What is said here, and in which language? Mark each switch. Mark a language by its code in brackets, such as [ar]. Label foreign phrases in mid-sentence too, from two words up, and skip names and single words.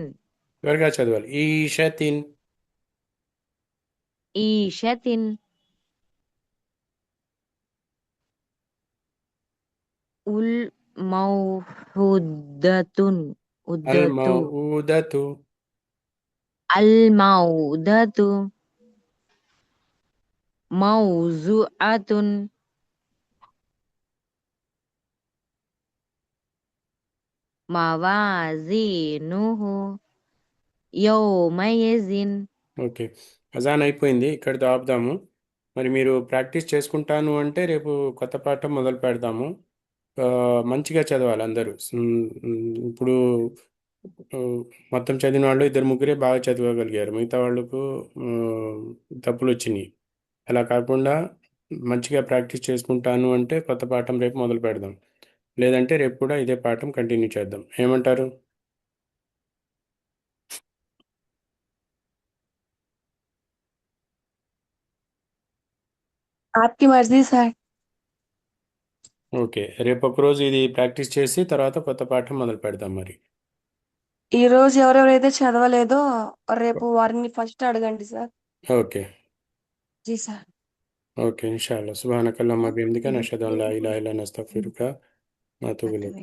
[te] త్వరగా చదవాలి. ఈషతిన్ [ar] ال موءودة ال موءودة الموءودة موضوعة موازينه يومئذ. [te] ఓకే, అజాన్ అయిపోయింది, ఇక్కడితో ఆపుదాము. మరి మీరు ప్రాక్టీస్ చేసుకుంటాను అంటే రేపు కొత్త పాఠం మొదలు పెడదాము. ఆ, మంచిగా చదవాలి అందరూ. ఇప్పుడు ఆ, మొత్తం చదివిన వాళ్ళు ఇద్దరు ముగ్గురే బాగా చదవగలిగారు, మిగతా వాళ్ళకు తప్పులు వచ్చినాయి. అలా కాకుండా మంచిగా ప్రాక్టీస్ చేసుకుంటాను అంటే కొత్త పాఠం రేపు మొదలు పెడదాం, లేదంటే రేపు కూడా ఇదే పాఠం కంటిన్యూ చేద్దాం. ఏమంటారు? [hi] आपकी मर्जी सर. [te] ఓకే, రేపు ఒకరోజు ఇది ప్రాక్టీస్ చేసి తర్వాత కొత్త పాఠం మొదలు పెడదాం మరి. ఈ రోజు ఎవరెవరైతే చదవలేదో రేపు వారిని ఫస్ట్ అడగండి సార్. ఓకే జీ సార్. ఓకే, ఇన్షాల్లా. [ar] سبحانك اللهم بحمدك نشهد أن لا إله إلا نستغفرك و أتوب إليك.